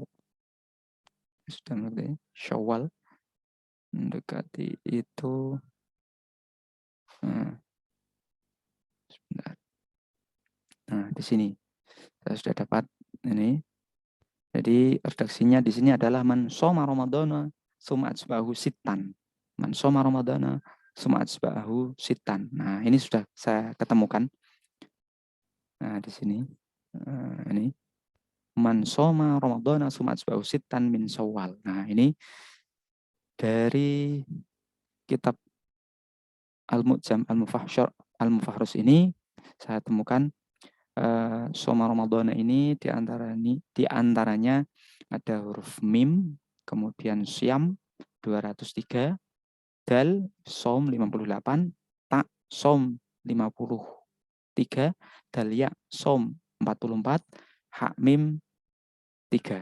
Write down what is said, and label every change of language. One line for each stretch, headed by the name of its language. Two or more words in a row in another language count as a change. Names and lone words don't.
Indonesian: Sudah mengerti. Syawal. Mendekati itu. Sebentar. Nah, di sini. Saya sudah dapat ini. Jadi redaksinya di sini adalah
Arabic: من صام رمضان ثم أتبعه ستا. من صام رمضان ثم أتبعه ستا.
Indonesian: Nah, ini sudah saya ketemukan. Nah, di sini ini
Arabic: من صام رمضان ثم أتبعه ستا من شوال.
Indonesian: Nah, ini dari kitab Al-Mu'jam Al-Mufahrus ini saya temukan
Arabic: صام رمضان
Indonesian: ini di antaranya ada huruf mim, kemudian syam 203, dal som 58, ta som 53, dal ya som 44, ha mim 3.